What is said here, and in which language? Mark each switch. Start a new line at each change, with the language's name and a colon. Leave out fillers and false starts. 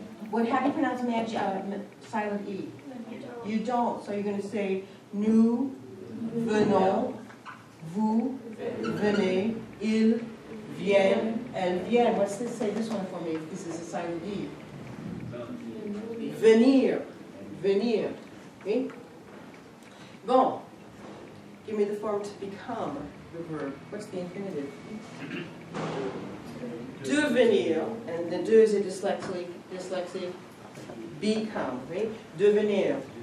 English: How do you pronounce silent E? You don't. So you're going to say nous venons, vous venez, ils viennent, elles viennent. What's this? Say this one for me if this is a silent E.
French: Venir. Venir. Okay? Bon.
English: Give me the form to become the verb. What's the infinitive? Devenir. And the de is a dyslexic. Become. Right? Devenir.